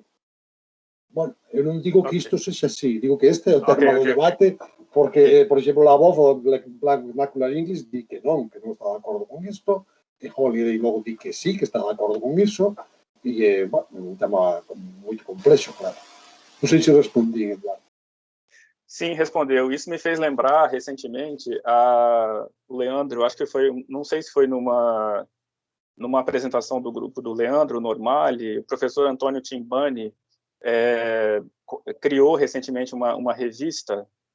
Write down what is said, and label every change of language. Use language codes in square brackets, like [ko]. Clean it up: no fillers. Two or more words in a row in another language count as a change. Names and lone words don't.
[gl] Bueno, eu non digo que isto sexa así, digo que este é o tema do debate, porque, por exemplo, Labov, o [en] Black Vernacular English, [gl] di que non está de acordo con isto, e Holiday logo di que sí, que está de acordo con iso, e, bueno, é un tema moito complexo, claro. Non sei se respondi, Eduardo. [pt] Sim, respondeu. Isso me fez lembrar, recentemente, o Leandro, acho que foi, não sei se foi numa apresentação do grupo do Leandro Normali, o professor Antônio Timbani criou recentemente uma revista.